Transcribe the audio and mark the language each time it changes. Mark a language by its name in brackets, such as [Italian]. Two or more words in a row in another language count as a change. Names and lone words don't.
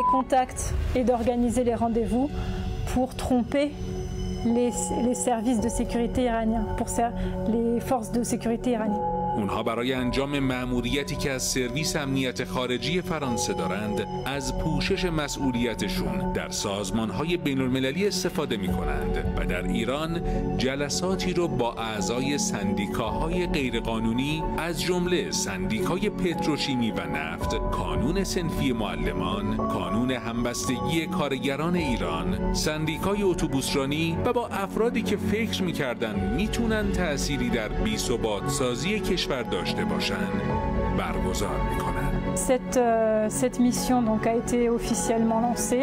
[French] contacts et d'organiser les rendez-vous pour tromper les services de sécurité iraniens, pour les forces de sécurité iraniennes. [Persian] اونها برای انجام مأموریتی که از سرویس امنیت خارجی فرانسه دارند از پوشش مسئولیتشون در سازمان‌های بین‌المللی استفاده می‌کنند و در ایران جلساتی رو با اعضای سندیکاهای غیرقانونی از جمله سندیکای پتروشیمی و نفت، کانون صنفی معلمان، کانون همبستگی کارگران ایران، سندیکای اتوبوسرانی و با افرادی که فکر می‌کردند میتونن تأثیری در بی‌ثبات‌سازی کشور داشته باشند برگزار میکنند. [French] Cette mission donc a été officiellement lancée.